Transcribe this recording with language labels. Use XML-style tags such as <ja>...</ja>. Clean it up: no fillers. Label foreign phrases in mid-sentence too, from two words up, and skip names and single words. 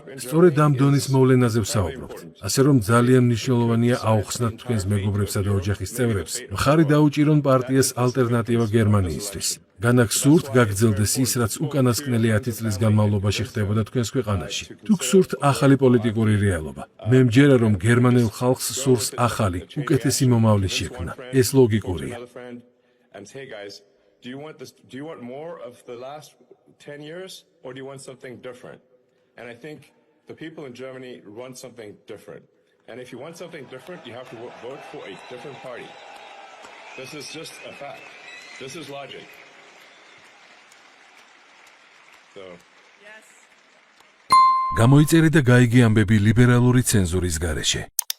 <ka>სწორედ ამ დონის მოვლენაზე ვსაუბრობთ. ასე რომ ძალიან მნიშვნელოვანია აუხსნათ თქვენს მეგობრებსა და ოჯახის წევრებს, მხარი დაუჭირონ პარტიას ალტერნატივა გერმანიისთვის. განაგსურთ გაგრძელდეს ის, რაც უკანასკნელი 10 წლის განმავლობაში ხდებოდა თქვენს ქვეყანაში. თუ გსურთ ახალი პოლიტიკური რეალობა, მე მჯერა, რომ გერმანელ ხალხს სურს ახალი, უკეთესი მომავლის შექმნა. ეს ლოგიკურია.</ka> <en>Do you want more of the last 10 years, or do you want something different? And I think the people in Germany want something different. And if you want something different, you have to vote for a different party. This is just a fact. This is logic. So.</en> <ka>Გამოიწერე და გაიგე ამბები ლიბერალური ცენზურის გარეშე.</ka>